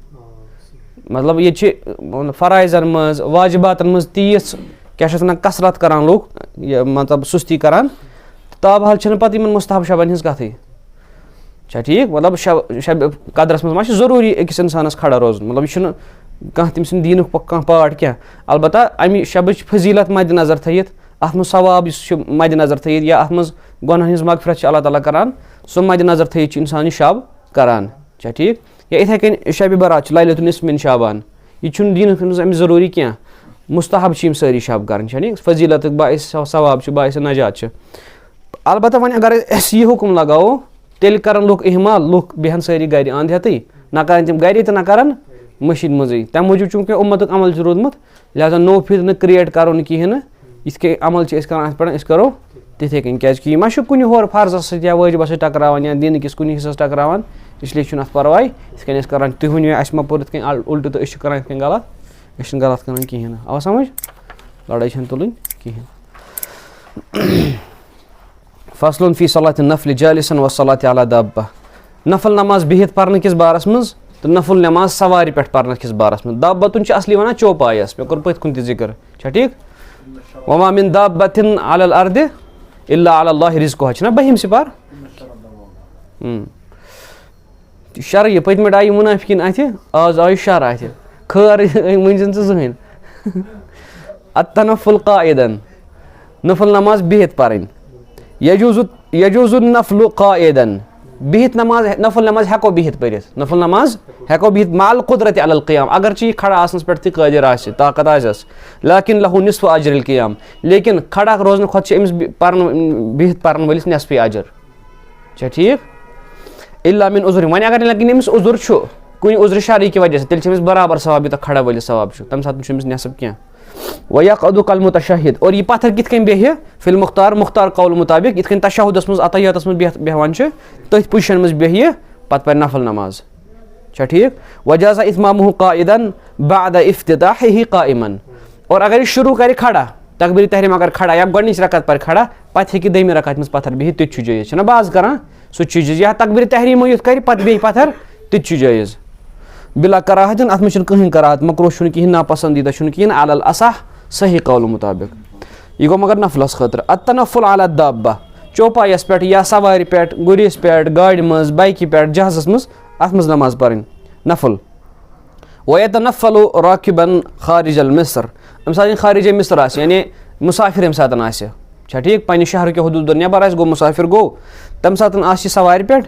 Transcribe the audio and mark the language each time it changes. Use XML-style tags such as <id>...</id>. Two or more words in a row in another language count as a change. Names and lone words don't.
<ks>مطلب ییٚتہِ چھِ فرایضن منٛز واجباتن منٛز تیٖژ کیٛاہ چھِ اتھ ونان کثرت کران لُکھ یہِ مطلب سُستی کران تابحال چھنہٕ پتہٕ یِمن مستحب شبن ہِنٛز کتھٕے چھا ٹھیٖک مطلب</ks> <ar>شب قدرس</ar> <ks>منٛز ما چھُ ضروٗری أکِس انسانس کھڑا روزُن مطلب یہِ چھُنہٕ کانٛہہ تٔمۍ سٕنٛدِ دیٖنُک کانٛہہ پارٹ کینٛہہ البتہ امہِ شبٕچ فضیٖلت مدِ نظر تھٲیِتھ اتھ منٛز ثواب یُس چھُ مدِ نظر تھٲیِتھ یا اتھ منٛز گۄنہن ہِنٛز مغفرت چھِ اللہ تعالیٰ کران سُہ مدِ نظر تھٲیِتھ چھُ انسان یہِ شب کران چھا ٹھیٖک یا یِتھٕے کٔنۍ شبِ برات چھُ</ks> <ar>لیلۃ النصف من شعبان</ar> <ks>یہِ چھُنہٕ دیٖنس منٛز أمِس ضروٗری کینٛہہ مستحب چھِ یِم سٲری شب کرٕنۍ چھا ٹھیٖک فضیٖلتُک باعث ثواب چھُ باعث نجات چھِ البتہ وۄنۍ اگر أسۍ یہِ حُکُم لگاوو تیٚلہِ کرن لُکھ احمال لُکھ بیٚہن سٲری گرِ انٛد ہیٚتھٕے نہ کرن تِم گرِ تہٕ نہ کرن مٔشیٖد منٛزٕے تمہِ موٗجوٗب چوٗنٛکہِ اُمتُک عمل چھُ روٗدمُت لہٰذا نوٚو فِتنہٕ کرٛیٹ کرو نہٕ کِہینۍ نہٕ یِتھ کٔنۍ عمل چھِ أسۍ کران اتھ پٮ۪ٹھ أسۍ کرو تِتھٕے کٔنۍ کیازِ کہِ یہِ ما چھُ کُنہِ ہورٕ فرضس سۭتۍ یا وٲجبس سۭتۍ ٹکراوان یا دیٖنہٕ کِس کُنہِ حِصس ٹکراوان اسلیے چھُنہٕ اتھ پرواے یِتھ کٔنۍ أسۍ کران تُہۍ ؤنِو اسہِ ما پوٚر یِتھ کٔنۍ اُلٹہٕ تہٕ أسۍ چھِ کران یِتھ کٔنۍ غلط أسۍ چھِنہٕ غلط کران کِہینۍ نہٕ آو سمجھ لڑٲے چھنہٕ تُلٕنۍ کِہینۍ</ks> <ar>فصل فی صلاۃ النفل جالسا والصلاۃ علی دابہ.</ar> <ks>نفل نماز بِہِتھ پرنہٕ کِس بارس منٛز تہٕ نفل نماز سوارِ پٮ۪ٹھ پرنہٕ کِس بارس منٛز. دابتُن چھِ اصلی وَنان چوپایَس, مےٚ کوٚر پٔتھۍ کُن تہِ ذِکر, چھا ٹھیٖک.</ks> <ar>وما من دابتن علی الارض الا علی اللہ رزقها,</ar> <ks>چھُنہ بٔہِم سِپار. شرٕ یہِ پٔتمہِ آیہِ مُنافِقیٖن اَتھِ, آز آیہِ شر اَتھِ, خٲر ؤنزِن ژٕ زٕہٕنۍ.</ks> <ar>التنفل قائدن,</ar> <ks>نفل نماز بِہِتھ پرٕنۍ.</ks> <ar>یجوز النفل قائدن,</ar> <ks>بِہِتھ نماز, نفل نماز ہٮ۪کو بِہِتھ پٔرِتھ, نفل نماز ہٮ۪کو بِہِتھ</ks> <ar>مع القدرت علی القیام,</ar> <ks>اگرچہِ یہِ کھڑا آسنس پٮ۪ٹھ تہِ قٲدِر آسہِ, طاقت آسٮ۪س.</ks> <ar>لیکن لہو نصف اجر القیام,</ar> <ks>لیکن کھڑا روزنہٕ کھۄتہٕ چھِ أمِس بِہِتھ پرن وٲلِس نٮ۪صفی اجر. چھا ٹھیٖک.</ks> <ar>الا من عذر,</ar> <ks>وۄنۍ اگر لیکن أمِس عذر چھُ کُنہِ عذرِ شرعی کہِ وجہ سۭتۍ, تیٚلہِ چھِ أمِس برابر ثواب یوٗتاہ کھڑا وٲلِس ثواب چھُ, تمہِ ساتہٕ چھُ أمِس نٮ۪صف کینٛہہ.</ks> <ar>ویقعد کالمتشہد,</ar> <ks>اور یہِ پتھر کِتھ کٔنۍ بیٚہہِ</ks> <ar>فی المختار,</ar> <ks>مختار قول مطابق یِتھ کٔنۍ تشہدس منٛز عطیاتس منٛز بیٚہوان چھِ تٔتھۍ پُزِشن منٛز بیٚہہِ یہِ, پتہٕ پرِ نفل نماز. چھا ٹھیٖک.</ks> <ar>وجازہ اتمامہ قائدن بعد افتتاحہ قائمن,</ar> <ks>اور اگر یہِ شروع کرِ کھڑا, تقبیرِ تحریٖم اگر کھڑا یا گۄڈنِچ رکعت پرِ کھڑا, پتہٕ ہیٚکہِ دوٚیمہِ رکعتہِ منٛز پتھر بِہِتھ, تہِ تہِ چھُ جٲیِز. چھُنہ بعض کران سُہ تہِ چھُ جٲیِز, یا تقبیرِ تحریٖمٕے یوت کرِ پتہٕ بیٚیہِ پتھر, تہِ تہِ چھُ جٲیِز.</ks> <ar>بلا کراہتن,</ar> <ks>اتھ منٛز چھُنہٕ کٕہٕنۍ کراہت, مکروہ چھُنہٕ کِہینۍ, ناپسنٛدیٖدہ چھُنہٕ کِہینۍ,</ks> <ar>علی الاصح</ar> <ks>صحیح قول مطابق. یہِ گوٚو مگر نفلس خٲطرٕ.</ks> <ar>التنفل علی الدابہ,</ar> <ks>چوپایس پٮ۪ٹھ یا سوارِ پٮ۪ٹھ, گُرِس پٮ۪ٹھ, گاڑِ منٛز, بایکہِ پٮ۪ٹھ, جہازس منٛز, اتھ منٛز نماز پرٕنۍ نفل.</ks> <ar>ویتنفل راکبن خارج المصر,</ar> <ks>ییٚمہِ ساتہٕ خارجے مصر آسہِ, یعنی مُسافر ییٚمہِ ساتہٕ آسہِ, چھا ٹھیٖک, پننہِ شہرکیو حدوٗدو نٮ۪بر آسہِ, گوٚو مُسافر گوٚو, تمہِ ساتہٕ آسہِ یہِ سوارِ پٮ۪ٹھ.</ks>